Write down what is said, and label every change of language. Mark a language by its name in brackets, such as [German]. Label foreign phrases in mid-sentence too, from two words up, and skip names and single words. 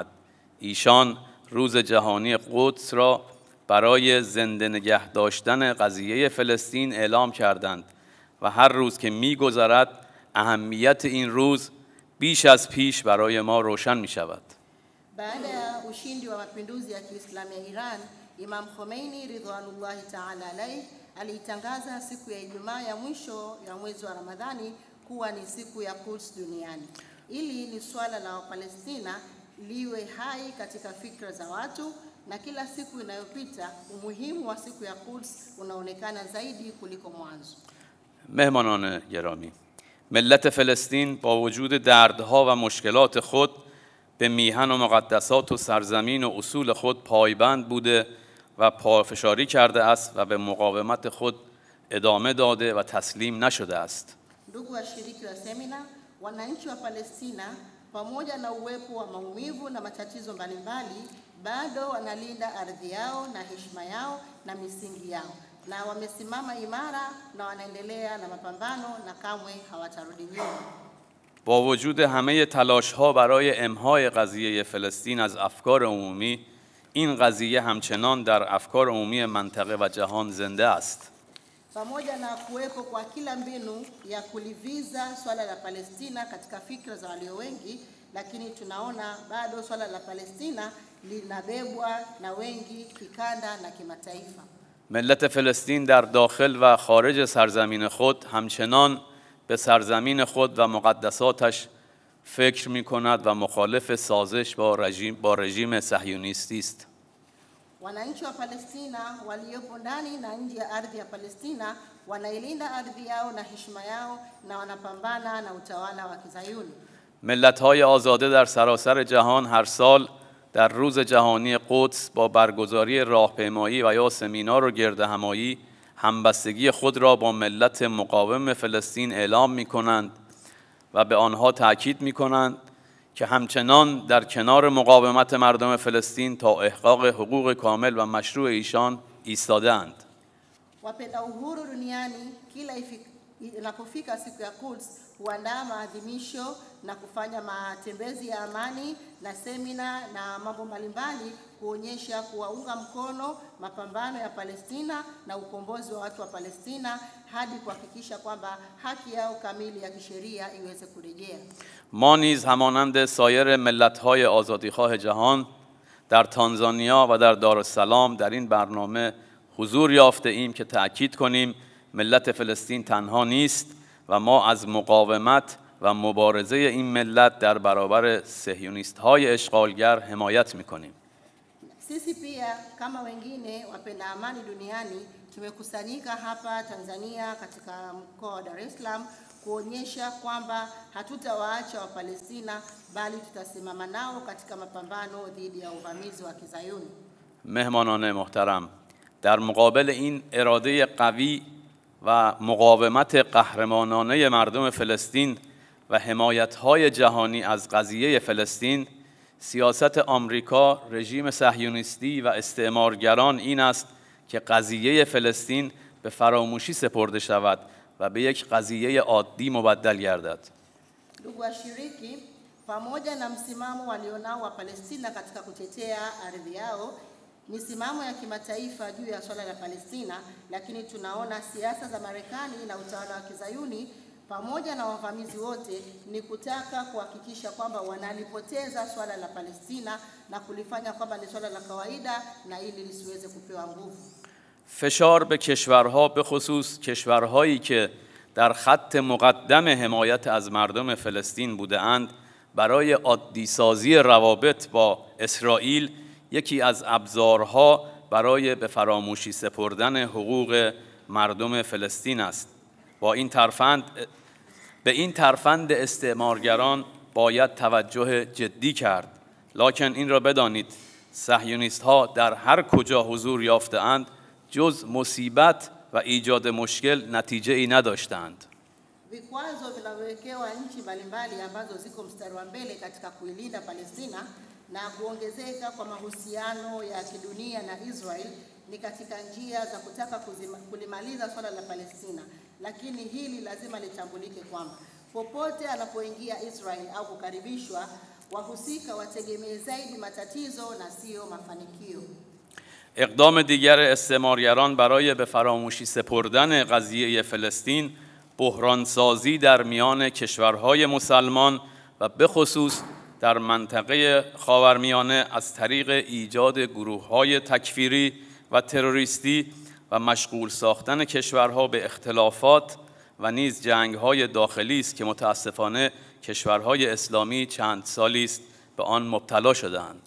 [Persian] ایشان روز جهانی قدس را برای زنده نگه داشتن قضیه فلسطین اعلام کردند و هر روز که می‌گذرد اهمیت این روز بیش از پیش برای ما روشن می شود. [Swahili] Baada ya ushindi wa mapinduzi ya Kiislamu ya Iran, Imam Khomeini [Arabic] رضوان الله تعالى عليه [Swahili] aliitangaza siku ya Ijumaa ya mwisho ya mwezi wa Ramadhani kuwa ni siku ya Quds duniani. Ili ni swala la Wapalestina liwe hai katika fikra za watu, na kila siku inayopita umuhimu wa siku ya Quds unaonekana zaidi kuliko mwanzo. [Persian] مهمانان گرامی، ملت فلسطین با وجود دردها و مشکلات خود به میهن و مقدسات و سرزمین و اصول خود پایبند بوده و پافشاری کرده است و به مقاومت خود ادامه داده و تسلیم نشده است. [Swahili] Ndugu washiriki wa semina, wananchi wa Palestina pamoja na uwepo wa maumivu na matatizo mbalimbali bado wanalinda ardhi yao na heshima yao na misingi yao, na wamesimama imara na wanaendelea na mapambano na kamwe hawatarudi nyuma. [Persian] با وجود همه تلاش‌ها برای امحای قضیه فلسطین از افکار عمومی، این قضیه همچنان در افکار عمومی منطقه و جهان زنده است. [Swahili] Pamoja na kuwepo kwa kila mbinu ya kuliviza swala la Palestina katika fikra za walio wengi, lakini tunaona bado swala la Palestina linabebwa na wengi kikanda na kimataifa. [Persian] ملت فلسطین در داخل و خارج سرزمین خود همچنان به سرزمین خود و مقدساتش فکر می‌کند و مخالف سازش با رژیم صهیونیستی است. [Swahili] Wananchi wa Palestina waliopo ndani na nje ya ardhi ya Palestina wanailinda ardhi yao na heshima yao na wanapambana na utawala wa Kizayuni. [Persian] ملت‌های آزاده در سراسر جهان هر سال در روز جهانی قدس با برگزاری راهپیمایی و یا سمینار و گردهمایی همبستگی خود را با ملت مقاوم فلسطین اعلام می‌کنند و به آنها تأکید می‌کنند که همچنان در کنار مقاومت مردم فلسطین تا احقاق حقوق کامل و مشروع ایشان ایستاده‌اند. [Swahili] Wapenda uhuru duniani kila inapofika siku ya Quds huandaa maadhimisho na kufanya matembezi ya amani na semina na mambo mbalimbali kuonyesha kuwaunga mkono mapambano ya Palestina na ukombozi wa watu wa Palestina hadi kuhakikisha kwamba haki yao kamili ya kisheria iweze kurejea. [Persian] ما نیز همانند سایر ملت‌های آزادیخواه جهان در تانزانیا و در دارالسلام در این برنامه حضور یافته ایم که تأکید کنیم ملت فلسطین تنها نیست و ما از مقاومت و مبارزه این ملت در برابر صهیونیست‌های اشغالگر حمایت می‌کنیم. [Swahili] Sisi pia kama wengine wapenda amani duniani tumekusanyika hapa Tanzania katika mkoa wa Dar es Salaam kuonyesha kwamba hatutawaacha Wapalestina bali tutasimama nao katika mapambano dhidi ya uvamizi wa Kizayuni. [Persian] مهمانان محترم، در مقابل این اراده قوی و مقاومت قهرمانانه مردم فلسطین و حمایت‌های جهانی از قضیه فلسطین، سیاست آمریکا، رژیم صهیونیستی و استعمارگران این است که قضیه فلسطین به فراموشی سپرده شود و به یک قضیه عادی مبدل گردد. [Swahili] Ndugu washiriki, pamoja na msimamo walionao wa Palestina katika kutetea ardhi yao, misimamo ya kimataifa juu ya swala la Palestina, lakini tunaona siasa za Marekani na utawala wa Kizayuni pamoja na wavamizi wote ni kutaka kuhakikisha kwamba wanalipoteza swala la Palestina na kulifanya kwamba ni swala la kawaida na ili lisiweze kupewa nguvu. [Persian] فشار به کشورها به خصوص کشورهایی که در خط مقدم حمایت از مردم فلسطین بوده‌اند برای عادی سازی روابط با اسرائیل یکی از ابزارها برای به فراموشی سپردن حقوق مردم فلسطین است. به این ترفند استعمارگران باید توجه جدی کرد. لکن این را بدانید صهیونیست ها در هر کجا حضور یافته‌اند جز مصیبت و ایجاد مشکل نتیجه ای نداشتند. [Swahili] Vikwazo vinavyowekewa nchi mbalimbali ambazo ziko mstari wa mbele katika kuilinda Palestina na kuongezeka kwa mahusiano ya kidunia na Israel ni katika njia za kutaka kulimaliza swala la Palestina. Lakini hili lazima litambulike kwamba popote anapoingia Israel au kukaribishwa, wahusika wategemee zaidi matatizo na sio mafanikio. [Persian] اقدام دیگر استعمارگران برای به فراموشی سپردن قضیه فلسطین بحرانسازی در میان کشورهای مسلمان و به خصوص در منطقه خاورمیانه از طریق ایجاد گروه‌های تکفیری و تروریستی و مشغول ساختن کشورها به اختلافات و نیز جنگ‌های داخلی است که متاسفانه کشورهای اسلامی چند سالی است به آن مبتلا شده‌اند.